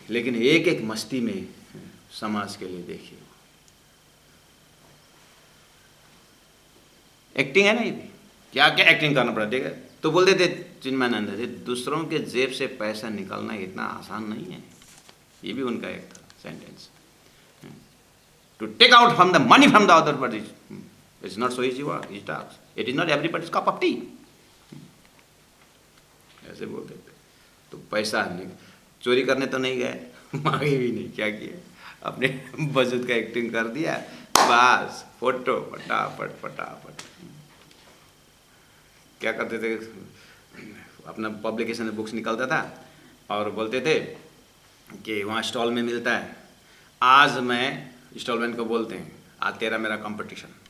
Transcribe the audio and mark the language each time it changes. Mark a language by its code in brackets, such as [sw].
[hi] लेकिन एक एक मस्ती में समाज के लिए देखिए एक्टिंग है ना। ये भी क्या क्या एक्टिंग करना पड़ा। देखा तो बोलते थे चिन्मयानंद जी, दूसरों के जेब से पैसा निकालना इतना आसान नहीं है। ये भी उनका एक था sentence, [en] To take out from the money from the other body. It's not so easy work, it talks. It is not everybody's cup of tea. [hi] ऐसे बोलते थे। तो पैसा चोरी करने तो नहीं गए, मांगे भी नहीं, क्या किया, अपने बजट का एक्टिंग कर दिया, बस फोटो फटाफट फटाफट। क्या करते थे, अपना पब्लिकेशन में बुक्स निकलता था और बोलते थे कि वहाँ स्टॉल में मिलता है, आज मैं स्टॉलमैन को बोलते हैं आज तेरा मेरा कंपटीशन।